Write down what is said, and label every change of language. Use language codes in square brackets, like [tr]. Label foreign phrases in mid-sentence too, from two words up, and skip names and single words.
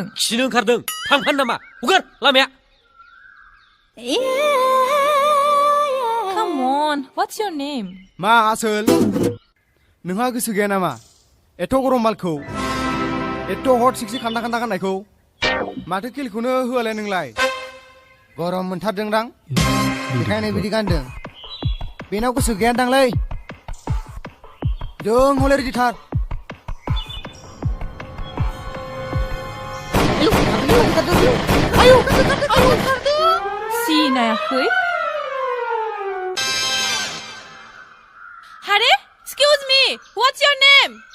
[brx] खिनो ओंखारदों। थांफानो नामा? हगार लामाया। [en] Come on, what's your name? [brx] मा आसोल? नोंहा गोसो गैया नामा? एथ' गरम मालखौ, एथ' [en] hot sexy [brx] खान्दा खान्दा गाननायखौ, माथो किलखौनो होआलाय नोंलाय? गरम मोनथारदोंदां? बेखायनो बिदि गानदों। बेनाव गोसो गैयादांलै। जों हले रेडिथार। सिनायाखै? [en] Hare, excuse me, what's your name?